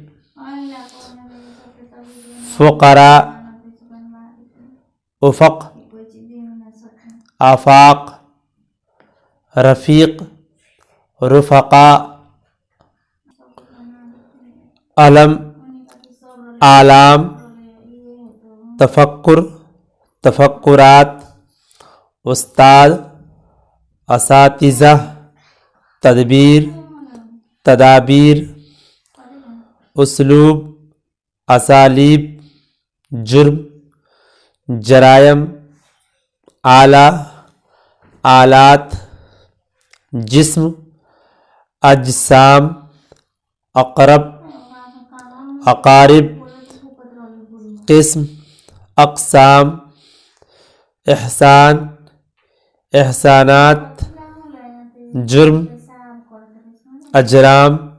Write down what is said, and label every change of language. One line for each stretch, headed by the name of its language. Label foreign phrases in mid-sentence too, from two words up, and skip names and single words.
Urdu: فقراء، افق آفاق، رفیق رفقاء، علم اعلام، تفکر تفکرات، استاد اساتذہ، تدبیر تدابیر، اسلوب اسالیب، جرم جرائم، آلہ آلات، جسم اجسام، اقرب اقارب، قسم اقسام، احسان احسانات، جرم اجرام،